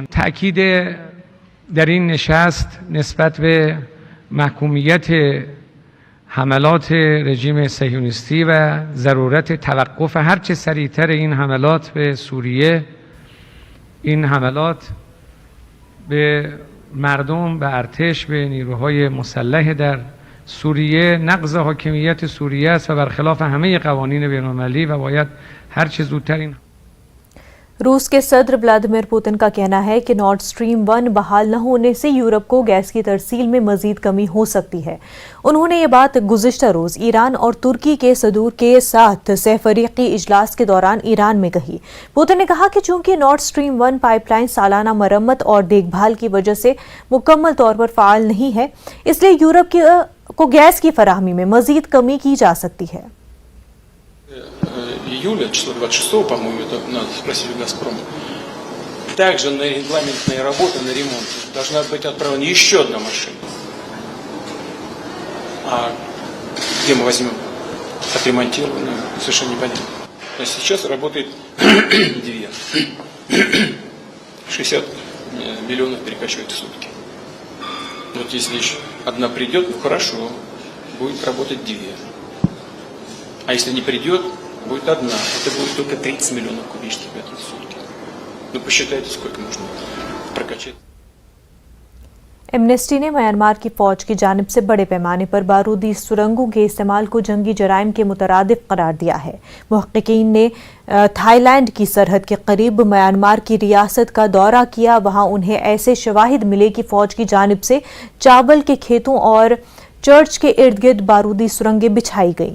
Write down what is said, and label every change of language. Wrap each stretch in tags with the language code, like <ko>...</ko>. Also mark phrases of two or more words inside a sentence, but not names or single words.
<fa>تأکید در این نشست نسبت به محکومیت حملات رژیم صهیونیستی و ضرورت توقف هرچه سریعتر این حملات به سوریه، این حملات به مردم، به ارتش، به نیروهای مسلح در سوریه نقض حاکمیت سوریه است و برخلاف همه قوانین بین‌المللی و باید هر چه زودتر این</fa> <ur>روس کے صدر ولادیمیر پوتن کا کہنا ہے کہ نارڈ سٹریم 1 بحال نہ ہونے سے یورپ کو گیس کی ترسیل میں مزید کمی ہو سکتی ہے۔ انہوں نے یہ بات گزشتہ روز ایران اور ترکی کے صدور کے ساتھ سہ فریقی اجلاس کے دوران ایران میں کہی۔ پوتن نے کہا کہ چونکہ نارڈ سٹریم 1 پائپ لائن سالانہ مرمت اور دیکھ بھال کی وجہ سے مکمل طور پر فعال نہیں ہے، اس لیے یورپ کو گیس کی فراہمی میں مزید کمی کی جا سکتی ہے۔</ur> <ru>Июля, числа 26, по-моему, это надо спросить у «Газпрома». Также на регламентные работы, на ремонт должна быть отправлена еще одна машина. А где мы возьмем отремонтированную, совершенно непонятно. То есть сейчас работает две. 60 миллионов перекачивает в сутки. Вот если еще одна придет, ну хорошо, будет работать две. А если не придет, будет одна. Это будет только 30 миллионов кубических метров в сутки. Ну посчитайте, сколько можно прокачать.</ru> <ur>ایمنسٹی نے میانمار کی فوج کی جانب سے بڑے پیمانے پر بارودی سرنگوں کے استعمال کو جنگی جرائم کے مترادف قرار دیا ہے۔ محققین نے تھائی لینڈ کی سرحد کے قریب میانمار کی ریاست کا دورہ کیا، وہاں انہیں ایسے شواہد ملے کہ فوج کی جانب سے چاول کے کھیتوں اور چرچ کے ارد گرد بارودی سرنگیں بچھائی گئیں۔</ur>